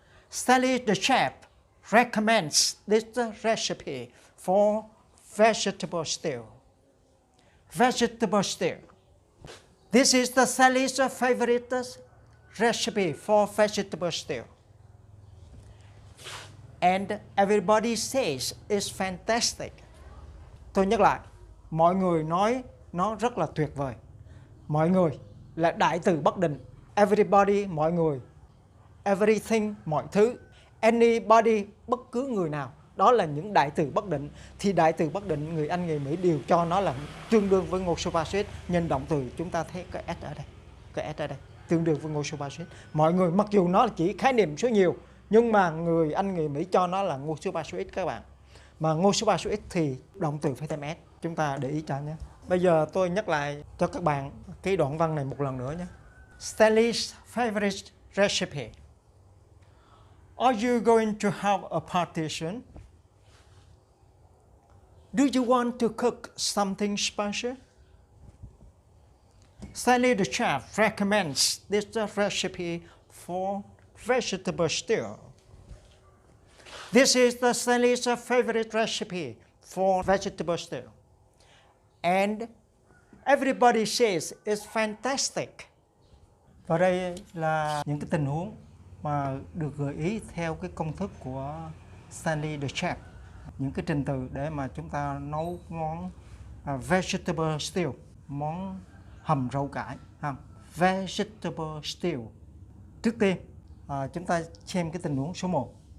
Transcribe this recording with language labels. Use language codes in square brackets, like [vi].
[en] Stanley the chef recommends this recipe for vegetable stew. vegetable stew. This is the Sally's favorite recipe for vegetable stew. And everybody says it's fantastic. [vi] Tôi nhắc lại, mọi người nói nó rất là tuyệt vời. Mọi người là đại từ bất định. Everybody, mọi người. Everything, mọi thứ. Anybody, bất cứ người nào. Đó là những đại từ bất định. Thì đại từ bất định người Anh, người Mỹ đều cho nó là tương đương với ngôi số ba suýt. Nhân động từ chúng ta thấy cái S ở đây. Cái S ở đây. Tương đương với ngôi số ba suýt. Mọi người mặc dù nó chỉ khái niệm số nhiều, nhưng mà người Anh, người Mỹ cho nó là ngôi số ba số ít các bạn. Mà ngôi số ba số ít thì động từ phải thêm S. Chúng ta để ý cho nhé. Bây giờ tôi nhắc lại cho các bạn cái đoạn văn này một lần nữa nhé. [en] Stanley's favorite recipe. Are you going to have a party soon? Do you want to cook something special? Stanley the chef recommends this recipe for vegetable stew. This is the Stanley's favorite recipe for vegetable stew. And everybody says it's fantastic. [vi] Và đây là những cái tình huống mà được gợi ý theo cái công thức của Stanley the chef. Những cái trình tự để mà chúng ta nấu món vegetable stew, món hầm rau cải. Vegetable stew. Trước tiên, chúng ta xem cái tình huống số 1.